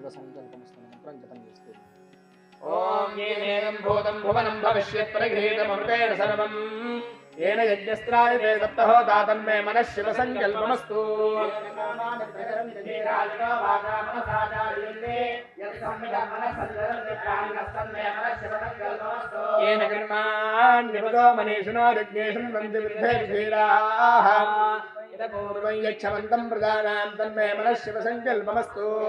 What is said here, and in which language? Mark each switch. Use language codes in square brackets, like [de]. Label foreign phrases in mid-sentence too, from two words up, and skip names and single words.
[sa] సంకల్పమస్తు [te] మంత్రం జపం చేస్తుంది [sa] ఓం ఏనేనం భూతం భువనం భవిష్యత్ పరిగృహీతమృతేన సర్వం येन यज्ञस्त्रायते सप्तहोता तन्मे मनः शिव संकल्पमस्तु येन कर्माण्यपदो मनीषिणो यज्ञेषु नन्ति विद्धेर्धीराः पूर्वं यक्षमन्तं प्रजानां तन्मे मनः शिव संकल्पमस्तु